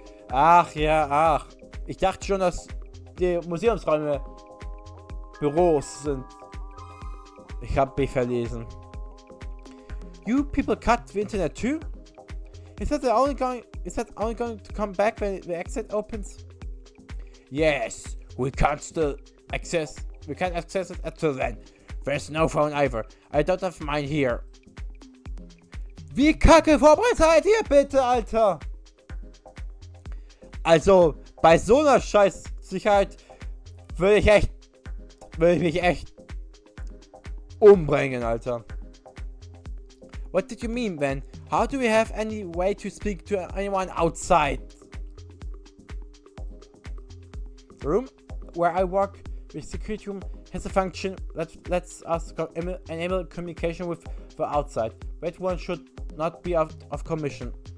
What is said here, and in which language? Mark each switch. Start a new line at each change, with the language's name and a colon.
German: Ach ja. Ich dachte schon, dass die Museumsräume Büros sind. Ich habe mich verlesen.
English: You people cut the internet too? Is that only going to come back when the exit opens? Yes, we can't access it until then. There's no phone either. I don't have mine here.
German: Wie kacke vorbereitet seid ihr bitte, Alter? Also, bei so einer Scheiß-Sicherheit würde ich mich echt umbringen, Alter.
English: What did you mean, then? How do we have any way to speak to anyone outside? The room where I work, the security room, has a function that lets us enable communication with the outside. That one should not be out of commission.